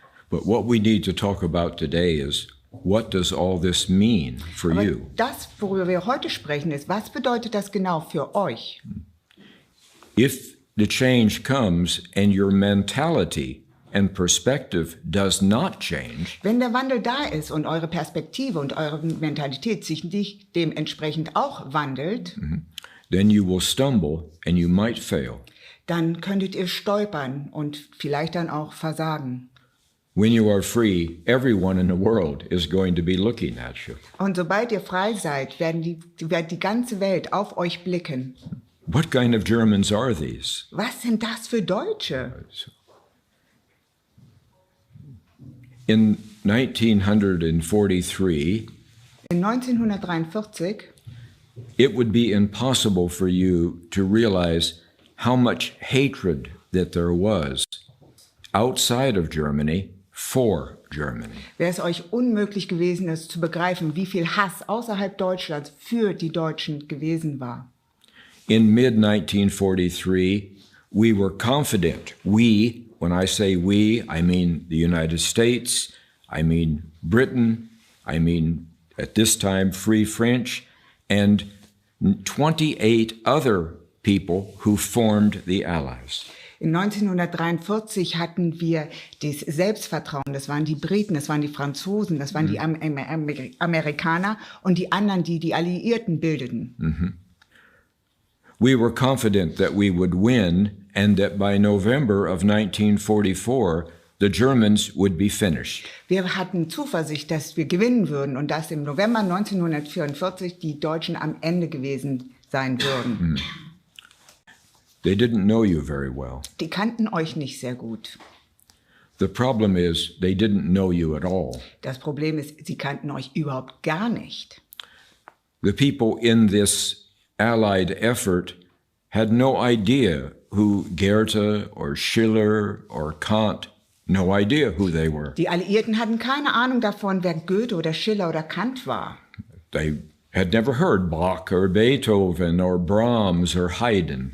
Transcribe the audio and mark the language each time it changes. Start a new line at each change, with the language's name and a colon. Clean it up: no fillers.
English: But what we need to talk about today is, what does all this mean for
German: Aber
English: you?
German: das, worüber wir heute sprechen, ist, was bedeutet das genau für euch?
English: If the change comes and your mentality and perspective does not change,
German: Wenn der Wandel da ist und eure Perspektive und eure Mentalität sich nicht dementsprechend auch wandelt,
English: then you will stumble and you might fail.
German: dann könntet ihr stolpern und vielleicht dann auch versagen.
English: When you are free, everyone in the world is going to be looking at you.
German: Und sobald ihr frei seid, wird die ganze Welt auf euch blicken.
English: What kind of Germans are these?
German: Was sind das für Deutsche?
English: In 1943,
German: In 1943
English: it would be impossible for you to realize how much hatred that there was outside of Germany for Germany.
German: wäre es euch unmöglich gewesen, es zu begreifen, wie viel Hass außerhalb Deutschlands für die Deutschen gewesen war.
English: In mid-1943, we were confident. We, when I say we, I mean the United States, I mean Britain, I mean at this time Free French, and 28 other people who formed the Allies.
German: In 1943 hatten wir das Selbstvertrauen, das waren die Briten, das waren die Franzosen, das waren die Amerikaner und die anderen, die die Alliierten bildeten.
English: We were confident that we would win and that by November of 1944, the Germans would be finished.
German: Wir hatten Zuversicht, dass wir gewinnen würden und dass im November 1944 die Deutschen am Ende gewesen sein würden.
English: They didn't know you very well.
German: Die kannten euch nicht sehr gut.
English: The problem is they didn't know you at all.
German: Das Problem ist, sie kannten euch überhaupt gar nicht.
English: The people in this Allied effort had no idea who Goethe or Schiller or Kant, no idea who they were.
German: Die Alliierten hatten keine Ahnung davon, wer Goethe oder Schiller oder Kant war.
English: They had never heard Bach or Beethoven or Brahms or Haydn.